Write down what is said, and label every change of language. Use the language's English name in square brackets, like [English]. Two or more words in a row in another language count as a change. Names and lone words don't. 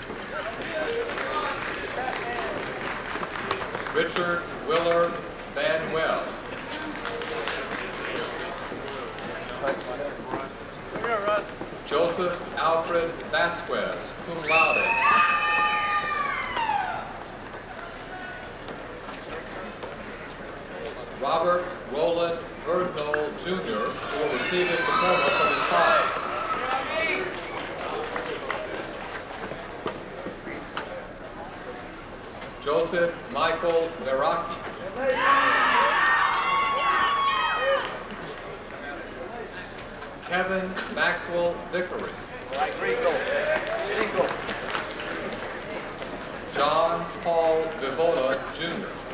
[English] Richard Willard Manuel. Joseph Alfred Vasquez, [Latin] cum laude. [English] Robert Roland Erdnall, Jr., who will receive his diploma from his father. Joseph Michael Veraki. Kevin Maxwell Vickery. John Paul Vivola, Jr.